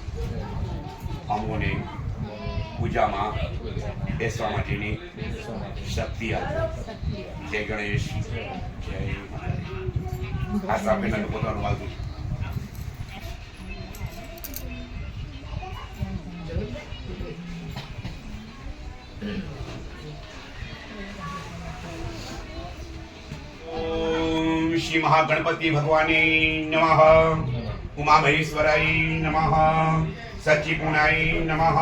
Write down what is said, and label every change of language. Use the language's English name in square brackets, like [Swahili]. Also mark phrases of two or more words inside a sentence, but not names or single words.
[Gujarati] અમોને પૂજામાં બેસવા માટેની શક્તિ આપો. જય ગણેશ, જય માતાજી. ખાસ આપીને પોતાનું વાલતું. [Sanskrit] श्री महागणपति भगवाने नमः. उमा महेश्वराय नमः. सच्चिपूर्णाय नमः.